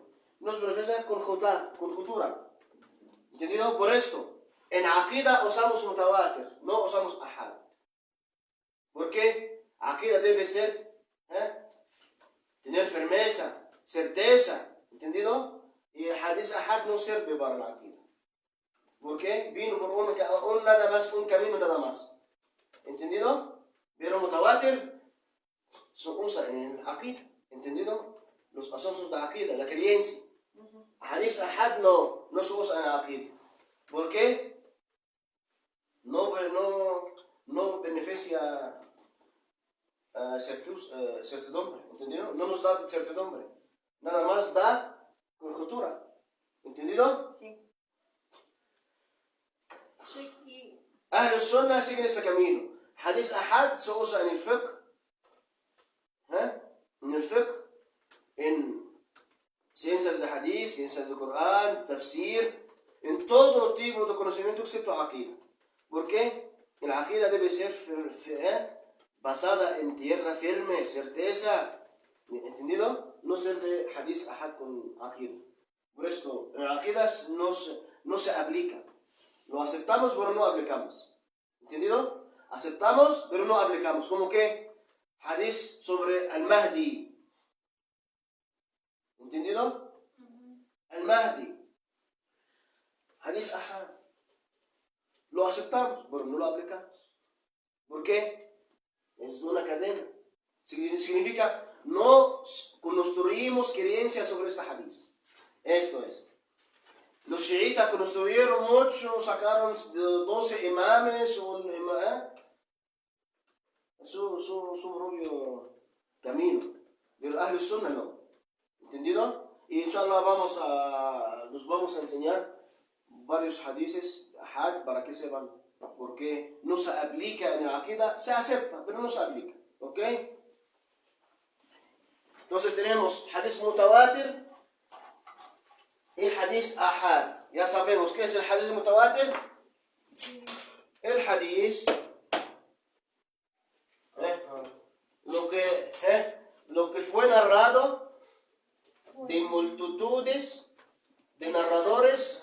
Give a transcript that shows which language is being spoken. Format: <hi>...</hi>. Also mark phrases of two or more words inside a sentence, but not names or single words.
<es>Nos beneficia conjetura. ¿Entendido? Por esto, en aqida usamos mutawatir, no usamos ahad. ¿Por qué? Aqida debe ser, tener firmeza, certeza. ¿Entendido? Y el</es> <ar>حديث آحاد</ar> <es>no sirve para la aqida. ¿Por qué? Vino por un nada más, un camino nada más. ¿Entendido? Pero mutawatir se usa en el aqida. ¿Entendido? Los asuntos de aqida, la creencia.</es> <ar>حديث آحاد</ar> <es>no se usa en el aqida. ¿Por qué? No beneficia certidumbre. ¿Entendido? No nos da certidumbre. Nada más da conjetura. ¿Entendido? Sí.</es> <ar>أهل السنة</ar> <es>siguen este camino.</es> <ar>حديث أحد</ar> <es>se usa en el fiqh, en el fiqh, en ciencias de hadith, ciencias del Corán, tafsir, en todo tipo de conocimiento excepto aqida. ¿Por qué? La aqida debe ser basada en tierra firme, certeza, ¿entendido? No ser de</es> <ar>حديث آحاد</ar> <es>con aqida. Por esto, la aqida no se aplica. Lo aceptamos, pero no aplicamos. ¿Entendido? Aceptamos, pero no aplicamos. ¿Cómo qué? Hadith sobre al-Mahdi. ¿Entendido? Al-Mahdi.</es> <ar>حديث آحاد.</ar> <es>Lo aceptamos, pero no lo aplicamos. ¿Por qué? Es una cadena. Significa, no construimos creencias sobre esta hadith. Esto es. Los chiitas construyeron mucho, sacaron 12 imames, su propio camino. Pero</es> <ar>أهل السنة</ar> <es>no. ¿Entendido? Y inshallah nos vamos a enseñar varios hadiths ahad para que sepan por qué no se aplica en la aqida. Se acepta, pero no se aplica. ¿Ok? Entonces tenemos</es> <ar>حديث متواتر</ar> <es>y</es> <ar>حديث آحاد.</ar> <es>Ya sabemos qué es el</es> <ar>حديث متواتر.</ar> <es>El hadith lo que fue narrado de multitudes de narradores.</es>